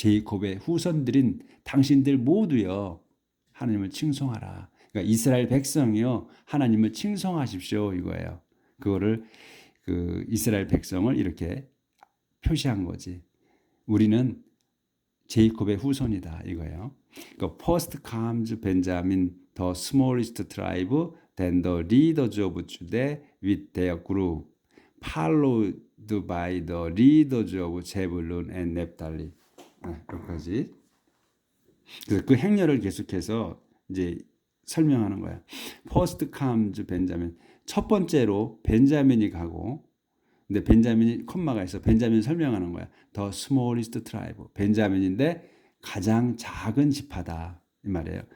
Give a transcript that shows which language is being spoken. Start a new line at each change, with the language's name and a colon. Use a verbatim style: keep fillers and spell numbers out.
Korean: 제이콥의 후손들인 당신들 모두여 하나님을 칭송하라. 그러니까 이스라엘 백성이여 하나님을 칭송하십시오 이거예요. 그거를 그 이스라엘 백성을 이렇게 표시한 거지. 우리는 제이콥의 후손이다 이거예요.
English: 그러니까 first comes Benjamin, the smallest tribe, then the leaders of Judah with their group, followed by the leaders of Zebulun and Naphtali.
Korean: 아, 여기까지. 그래서 그 행렬을 계속해서 이제 설명하는 거야.
English: First comes Benjamin.
Korean: 첫 번째로 벤자민이 가고 근데 벤자민이 콤마가 있어. 벤자민 설명하는 거야.
English: The smallest tribe.
Korean: 벤자민인데 가장 작은 지파다 이 말이에요.